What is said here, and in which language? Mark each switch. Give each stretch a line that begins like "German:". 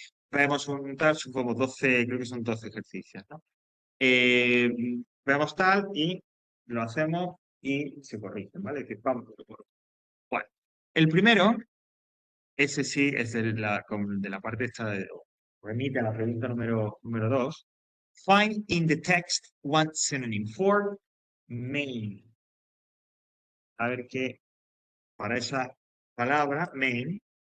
Spanish: Vemos un tal, son como 12, creo que son 12 ejercicios, ¿no? Eh, Vemos tal y lo hacemos y se corrigen, ¿vale? Es decir, vamos por. Bueno, el primero, ese sí es de la parte esta remite a la pregunta número 2.
English: Find in the text one synonym for main.
Spanish: A ver qué para esa palabra, main.